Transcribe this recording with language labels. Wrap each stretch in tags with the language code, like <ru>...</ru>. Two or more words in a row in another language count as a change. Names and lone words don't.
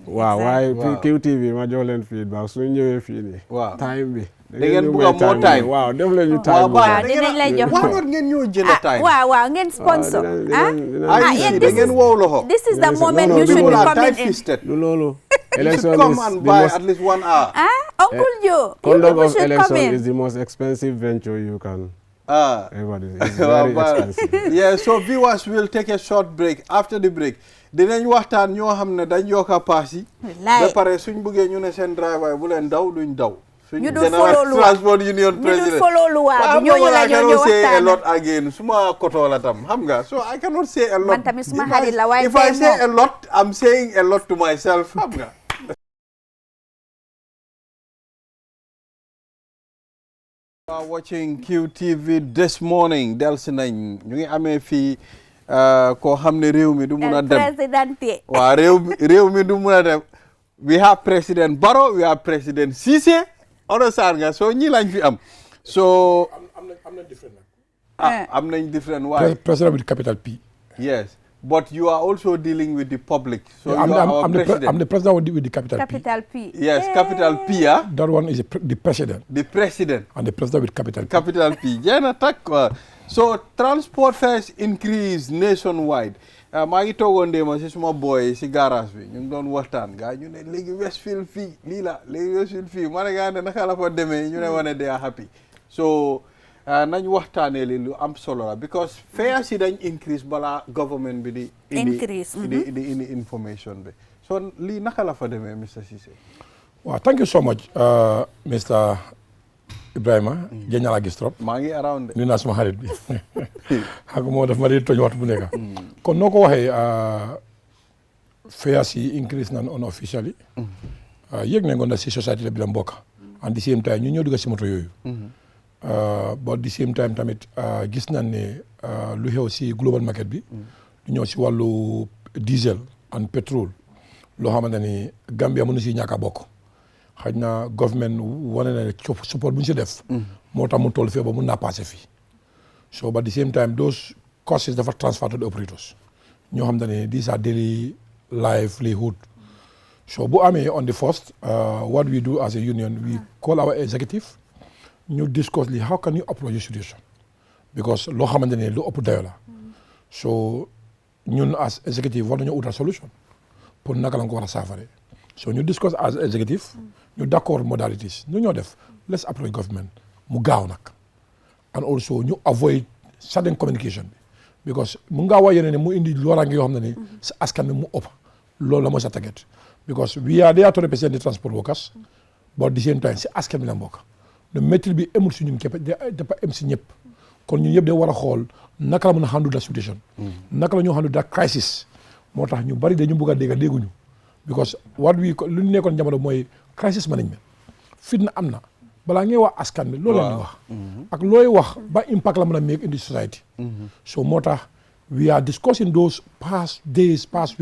<wo>waaw waaye QTV ma jox leen feedback suñ ñëwee fii nii time bi da ngeen bëgg a moo time waaw def leen ñu time waaw dinañ lay jox waaw ngeen ñoo jël time waaw ngeen sponsor yéen da ngeen wow loxo</wo> <en>this is the moment you should be coming in</en> <wo>lu loolu</wo> <en>election is come and buy at least 1 hour Uncle Joe conduct of election is the most expensive venture you can it's very expensive. Yeah, so viewers will take a short break. After the break,</en> <wo>dinañ waxtaan ñoo xam ne dañ yokka paas yi ba pare suñ bëggee ñu ne seen driver bu leen daw duñ daw. ñu dul follow lu</wo> <en>transport union president.</en> <wo>ñu dul follow lu waa bi ñooñu la ñoo waxtaan.</wo> <en>I cannot say a lot again.</en> <wo>Suma koto la tam xam nga so</wo> <en>I cannot say a lot.</en> <wo>Man tamit suma xarit la waaye</wo> <en>if I say a lot, I'm saying a lot to myself</en> <wo>xam nga.</wo> <en>Watching QTV This Morning</en> <wo>delsi nañ ñu ngi amee fii koo xam ne réew mi du mun a dem waaw réew mi du mun a dem</wo> <en>we have President Barrow we have President Ceesay</en> <wo>understand nga so ñi lañ fi am so am nañ different waaye</wo> <en>president with capital P yes but you are also dealing with the public. So I'm the president with the capital P. Capital P. Yes, capital P. Yeah? That one is the president. The president. And the president with capital P. Capital P. So transport fares increase nationwide.</en> <wo>maa ngi toogoon déema si suma boy si garage bi ñu ngi doon waxtaan gaa ñu ne léegi Westfield fii lii la léegi Westfield fii ma ne gaa ne naka la fa demee ñu ne wane</wo> <en>they are happy</en> <wo>so nañ waxtaanee li lu am solo la because fares yi dañ increase balaa government bi di indi information bi so lii naka la fa demee Mr Ceesay. waaw</wo> <en>thank you so much Mr Ibrahima</en> <wo>jëñal a gis trop maa ngi around nuyu naa suma xarit bi xam nga moo daf ma di tooñ waxtu bu nekk kon noo ko waxee fares yi increase nan unofficially yëg nañ ko na si société la bi la mbokk</wo> <en>and the same time</en> <wo>ñu ñëw dugg si moto yooyu</wo> <en>but the same time</en> <wo>tamit gis nañ ne lu xew si</wo> <en>global market</en> <wo>bi lu ñëw si wàllu diesel and pétrole loo xamante ni Gambia mënu si ñàkk a bokk xëy na government wane na support bu ñu si def moo tax mu toll fii ba mun naa passé fii</wo> <en>so but at the same time those costs</en> <wo>dafa</wo> <en>transfer to the operators</en> <wo>ñoo xam ne</wo> <en>these are daily livelihood so bu amee on the first what we do as a union we call our executive ñu discuss li how can you approach the situation because</en> <wo>loo xamante ne lu ëpp dayo la so ñun</wo> <en>as executive</en> <wo>war nañoo utal solution pour naka la nga ko war a saafare so ñu discuss</wo> <en>as executive</en> <wo>ñu d'accord modalities ñu ñoo def</wo> <en>let's approach government</en> <wo>mu gaaw nag</wo> <en>and also</en> <wo>ñu avoid</wo> <en>sudden communication</en> <wo>bi because mu ngaa wax yeneen ne mu indi looraange yoo xam ne ni sa askan bi mu ëpp loolu la mooy sa target</wo> <en>because we are there to represent the transport workers but at the same time</en> <wo>si askan bi la mbokk</wo> <fr>le métier</fr> <wo>bi emul si ñun képp dafa em si ñëpp kon ñun ñëpp de war a xool naka la mën a handle</wo> <en>that situation</en> <wo>naka la ñu</wo> <en>handle that crisis</en> <wo>moo tax ñu bari dañu bëgg a dégg dégguñu because lu ñu nekkoon jamono mooy</wo> <en>crisis management</en> <wo>fitna am na balaa ngay wax askan bi loolu la ñuy wax ak looy wax ba impact la mën a</wo> <en>make in the society</en> <wo>so moo tax</wo> <en>we are discussing those past days past</en>